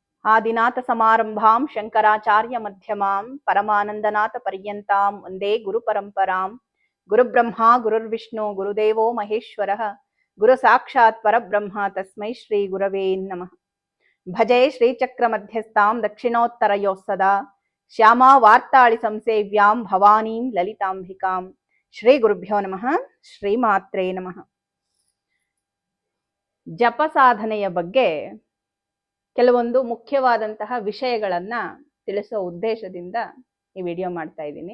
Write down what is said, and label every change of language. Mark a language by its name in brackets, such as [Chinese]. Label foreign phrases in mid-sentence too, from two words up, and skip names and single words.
[Sanskrit] ಆದಿನಾಥ ಸಮಾರಂಭಾಂ ಶಂಕರಾಚಾರ್ಯ ಮಧ್ಯಮಾಂ ಪರಮಾನಂದನಾಥ ಪರ್ಯಂತಾಂ ವಂದೇ ಗುರು ಪರಂಪರಾಂ. ಗುರುಬ್ರಹ್ಮ ಗುರುರ್ವಿಷ್ಣು ಗುರುದೇವೋ ಮಹೇಶ್ವರಃ ಗುರು ಸಾಕ್ಷಾತ್ ಪರಬ್ರಹ್ಮ ತಸ್ಮೈ ಶ್ರೀ ಗುರವೇ ನಮಃ. ಭಜೆ ಶ್ರೀಚಕ್ರ ಮಧ್ಯಸ್ಥಾಂ ದಕ್ಷಿಣೋತ್ತರಯೋಃ ಸದಾ ಶ್ಯಾಮಾ ವಾರ್ತಾಳಿ ಸಂಸೇವ್ಯಾಂ ಭವಾನೀಂ ಲಲಿತಾಂಬಿಕಾಂ. ಶ್ರೀ ಗುರುಭ್ಯೋ ನಮಃ. ಶ್ರೀಮಾತ್ರೇ ನಮಃ. [Kannada] ಜಪ ಸಾಧನೆಯ ಬಗ್ಗೆ ಕೆಲವೊಂದು ಮುಖ್ಯವಾದಂತಹ ವಿಷಯಗಳನ್ನ ತಿಳಿಸೋ ಉದ್ದೇಶದಿಂದ ಈ ವಿಡಿಯೋ ಮಾಡ್ತಾ ಇದ್ದೀನಿ.